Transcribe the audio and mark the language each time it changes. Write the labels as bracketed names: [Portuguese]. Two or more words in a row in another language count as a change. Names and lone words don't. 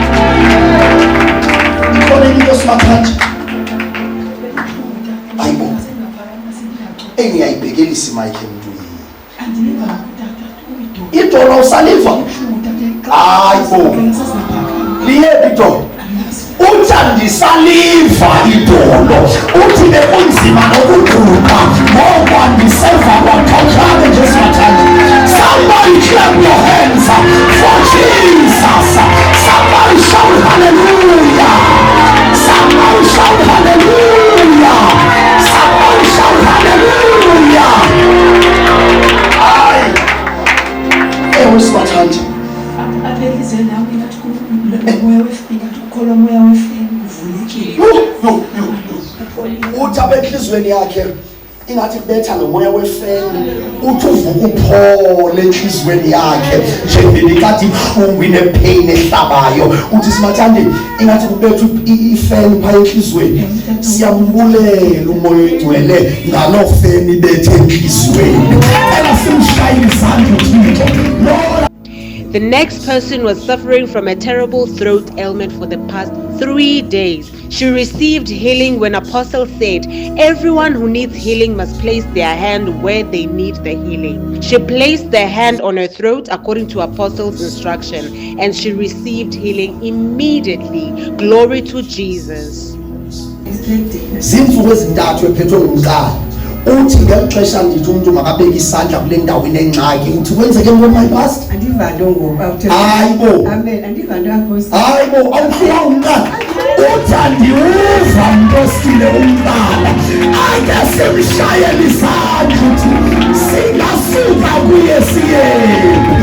[Xhosa] Konke Simathandi ayibo engiyayibhekelisa imayikhe emntwini idolo usaliva ayibo liyephi idolo uthi andisaliva idolo, uthi bekunzima nokuduka ngoba ndiseva kwaqhankqabe nje Simathandi. [English] Somebody clap your hands for Jesus. Somebody shout hallelujah. Somebody shout hallelujah. Somebody shout hallelujah. Aye. [Xhosa] Ewe Simathandi. Apelize nawe ngathi moya wefika ukholwa moya wefika uvulekile. Uthi apha enhlizweni yakhe ingathi kubetha nomoya wefeni, uthi uvuka uphole enhlizweni yakhe njengelikade ibuhlungu inepain ehlabayo. Uthi Simathandi ingathi kubetha ifeni phaa enhlizweni. Siyambulela umoya oyingcwele ngaloo feni ibethe enhlizweni. Ela simshaye izandla uThixo. [English] The next person was suffering from a terrible throat ailment for the past 3 days. She received healing when Apostle said, everyone who needs healing must place their hand where they need the healing. She placed the hand on her throat according to Apostle's instruction, and she received healing immediately. Glory to Jesus. [Xhosa] Zimfuku ezintathu ephethwe ngumqala. Uthi ngeli xesha ndithi umuntu makabeke isandla kule ndawo inengxaki, uthi kwenzeke ntoni [English] my pastor? [Xhosa] Andivalo ngoba uthe hayibo. Amen. Andivalo Nkosi. Hayibo awukhula umntana. Uthi andiwuva Nkosile umntana. Ake simshayele izandla uthi singasuka kuye siye.